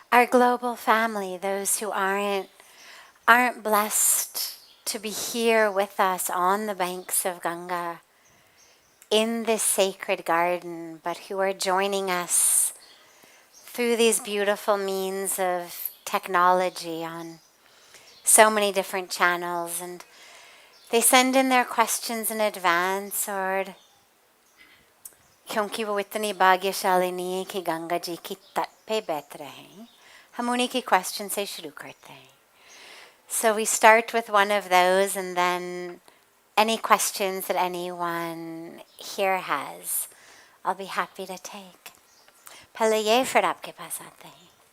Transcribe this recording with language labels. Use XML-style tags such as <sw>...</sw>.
<en>global family, those who aren't blessed to be here with us on the banks of Ganga in this sacred garden, but who are joining us through these beautiful means of technology on so many different channels. And they send in their questions in advance, or</en> <hi>क्योंकि वो इतनी भाग्यशाली नहीं है कि गंगा जी की तट पे बैठ रहे हैं, हम उन्हीं की question से शुरू करते हैं.</hi> <en>So we start with one of those, and then any questions that anyone here has, I'll be happy to take.</en> <hi>पहले ये फिर आपके पास आते हैं.</hi>